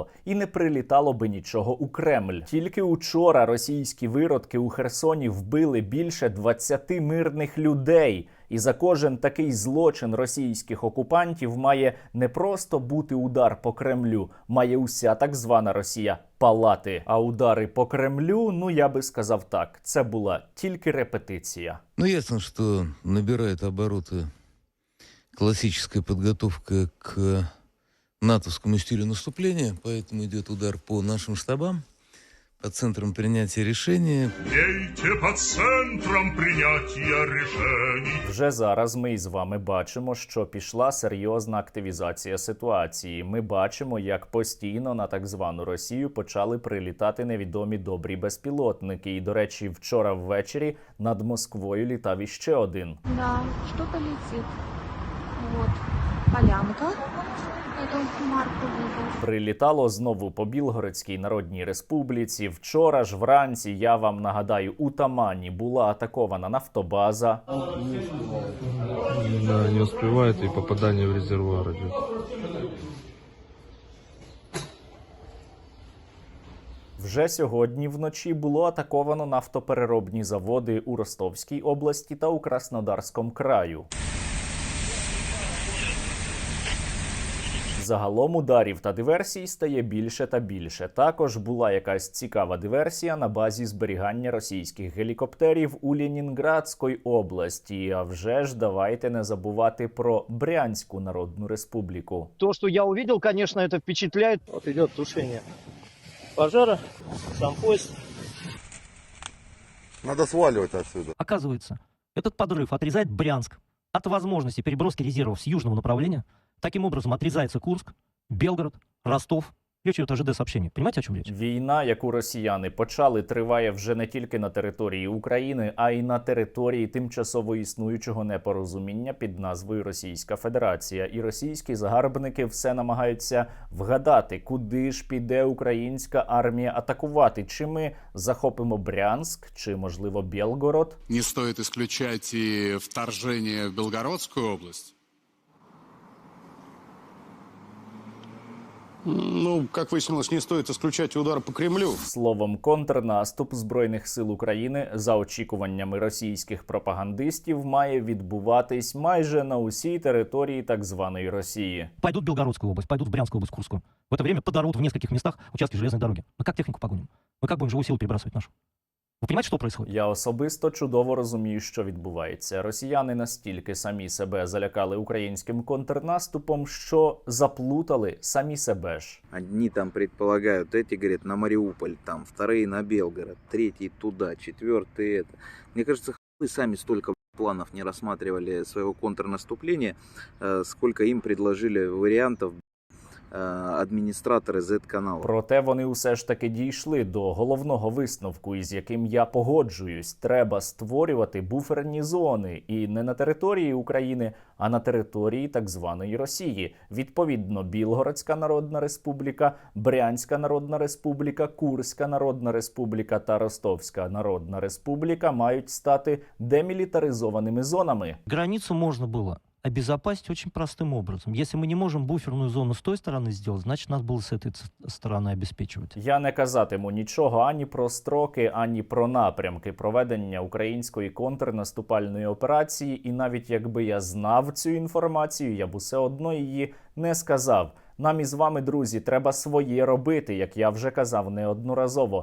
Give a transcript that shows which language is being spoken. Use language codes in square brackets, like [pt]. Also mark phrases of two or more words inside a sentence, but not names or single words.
[uk] І не прилітало би нічого у Кремль. Тільки учора російські виродки у Херсоні вбили більше 20 мирних людей. І за кожен такий злочин російських окупантів має не просто бути удар по Кремлю, має уся так звана Росія палати. А удари по Кремлю, ну я би сказав так, це була тільки репетиція. [ru] Ну, ясно, что набирает обороты классическая подготовка к натовскому стилю наступления, поэтому идет удар по нашим штабам, по центрам принятия решения. Бейте по центрам принятия решений. [uk] Вже зараз ми із вами бачимо, що пішла серйозна активізація ситуації. Ми бачимо, як постійно на так звану Росію почали прилітати невідомі добрі безпілотники. І, до речі, вчора ввечері над Москвою літав іще один. [ru] Да, что-то летит. Вот, полянка. Это Марку выбыл. [uk] Прилітало знову по Білгородській Народній Республіці. Вчора ж вранці, я вам нагадаю, у Тамані була атакована нафтобаза. [ru] Да, не успевает, и попадание в резервуар идет. [uk] Вже сьогодні вночі було атаковано нафтопереробні заводи у Ростовській області та у Краснодарському краю. Загалом ударів та диверсій стає більше та більше. Також була якась цікава диверсія на базі зберігання російських гелікоптерів у Ленінградській області. А вже ж давайте не забувати про Брянську Народну Республіку. [ru] То, что я увидел, конечно, это впечатляет. Вот идет тушение пожара, сам поезд. Надо сваливать отсюда. Оказывается, этот подрыв отрезает Брянск от возможности переброски резервов с южного направления. Таким образом, отрезается Курск, Белгород, Ростов Ключ от ожидает сообщение. Понимаете, о чем речь? [uk] Війна, яку росіяни почали, триває вже не тільки на території України, а й на території тимчасово існуючого непорозуміння під назвою Російська Федерація. І російські загарбники все намагаються вгадати, куди ж піде українська армія атакувати. Чи ми захопимо Брянськ, чи, можливо, Білгород? [ru] Не стоит исключать и вторжение в Белгородскую область. Ну, как выяснилось, не стоит исключать удар по Кремлю. [uk] Словом, контрнаступ Збройних сил України за очікуваннями російських пропагандистів має відбуватись майже на усій території так званої Росії. [ru] Пойдут в Белгородскую область, пойдут в Брянскую область, Курскую. В это время подорвут в нескольких местах участки железной дороги. Мы как технику погоним? Мы как будем живую силу перебрасывать нашу? [uk] Ви розумієте, що происходит? Я особисто чудово розумію, що відбувається. Росіяни настільки самі себе залякали українським контрнаступом, що заплутали самі себе ж. [ru] Одни там предполагают, эти говорят на Мариуполь, там, вторые на Белгород, третий туда, четвертый это. Мне кажется, вы сами столько планов не рассматривали своего контрнаступления, сколько им предложили вариантов [uk] адміністратори Z-каналу. Проте вони усе ж таки дійшли до головного висновку, із яким я погоджуюсь. Треба створювати буферні зони. І не на території України, а на території так званої Росії. Відповідно, Білгородська Народна Республіка, Брянська Народна Республіка, Курська Народна Республіка та Ростовська Народна Республіка мають стати демілітаризованими зонами. [ru] Границу можно было обезопасить очень простым образом. Если мы не можем буферную зону с той стороны сделать, значит, нас было с этой стороны обеспечивать. [uk] Я не казатиму нічого ані про строки, ані про напрямки проведення української контрнаступальної операції, і навіть якби я знав цю інформацію, я б усе одно її не сказав. Нам із вами, друзі, треба своє робити, як я вже казав неодноразово.